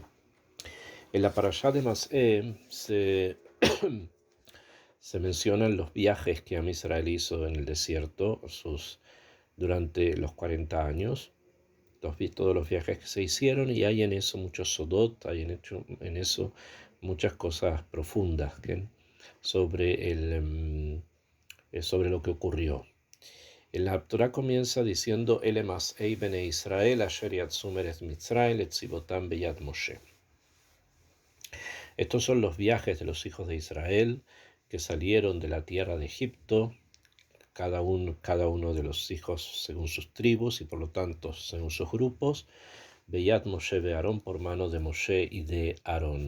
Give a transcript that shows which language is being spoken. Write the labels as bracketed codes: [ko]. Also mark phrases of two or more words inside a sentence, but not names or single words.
[es] En la parashat de Mas'eh se mencionan los viajes que [he] עם ישראל [es] hizo en el desierto durante los 40 años, todos los viajes que se hicieron, y hay en eso muchos sodot, hay en eso muchas cosas profundas sobre lo que ocurrió. La Torah comienza diciendo: [he] אלה מסעי בני ישראל אשר יצאו מארץ מצרים לצבאתם ביד משה. [es] Estos son los viajes de los hijos de Israel que salieron de la tierra de Egipto, cada uno de los hijos según sus tribus y por lo tanto según sus grupos, [he] ביד משה ואהרן, [es] por mano de Moshe y de Aarón.